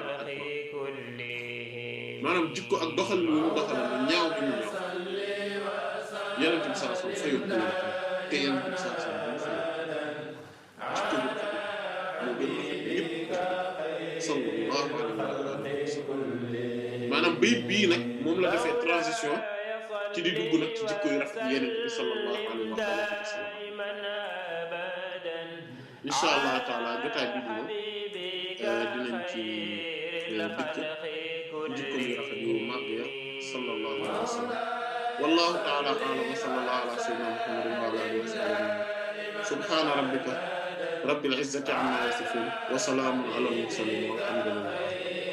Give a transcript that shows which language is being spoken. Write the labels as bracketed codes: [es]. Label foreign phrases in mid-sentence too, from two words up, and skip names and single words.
[wo] maanaam jikko ak doxal lu mu doxal lu ñaaw bi mu ñaaw yeneen bi [ar] صلى الله عليه وسلم [wo] fayontoowul te yeneen bi [ar] صلى الله عليه وسلم [wo] jikko bu moo gën ñëpp [ar] صلى الله عليه وسلم [wo] maanaam bayit bii nag moom la defee transition ci di dugg nag ci jikko yu rafet yeneen bi [ar] صلى الله عليه وسلم إن شاء الله تعالى [wo] jotaay bi dina dinañ ci dikk jikko yu rafet yu màgg ya [ar] صلى الله عليه وسلم والله تعالى أعلم وصلى الله على سيدنا محمد وعلى آله وصحبه سبحان ربك رب العزة عما يصفون وسلام على المرسلين والحمد لله